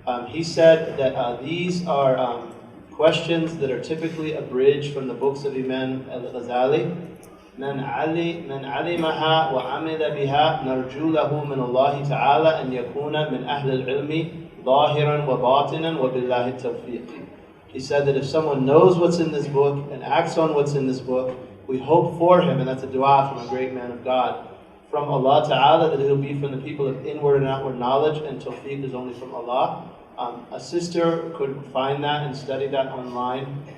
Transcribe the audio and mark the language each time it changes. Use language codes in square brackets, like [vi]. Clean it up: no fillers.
[en] He said that these are questions that are typically abridged from the books of Imam al-Ghazali. [ar] من علمها وعمل بها نرجو له من الله تعالى أن يكون من أهل العلم ظاهرا وباطنا وبالله التوفيق. [en] He said that if someone knows what's in this book and acts on what's in this book, we hope for him, and that's a dua from a great man of God, from Allah Ta'ala, that it will be from the people of inward and outward knowledge, and tawfiq is only from Allah. A sister could find that and study that online.